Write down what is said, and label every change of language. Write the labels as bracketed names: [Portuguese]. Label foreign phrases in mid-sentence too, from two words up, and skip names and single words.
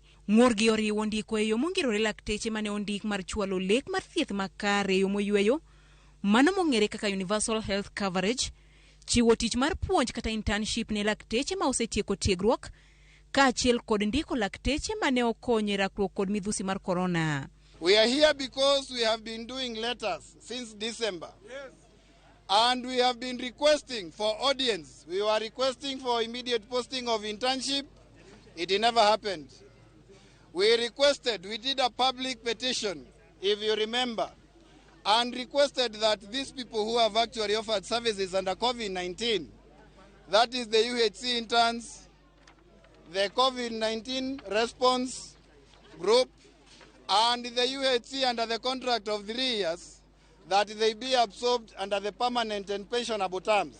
[Luo (Kenya and Tanzania)] Ng'urgi oriwo ndiko e yo mongirore lakteche mane ondik mar chwalo lek mar thieth makare e yo moyweyo, mano mong'ere kaka [English] universal health coverage, [Luo (Kenya and Tanzania)] chiwo tich mar puonj kata internship ne lakteche ma osetieko tiegruok, kaachiel kod ndiko lakteche mane okonyo e rakruok kod midhusi mar corona. [English] We are here because we have been doing letters since December. Yes. And we have been requesting for audience. We were requesting for immediate posting of internship. It never happened. We did a public petition, if you remember, and requested that these people who have actually offered services under COVID-19, that is the UHC interns, the COVID-19 response group, and the UHC under the contract of 3 years, that they be absorbed under the permanent and pensionable terms.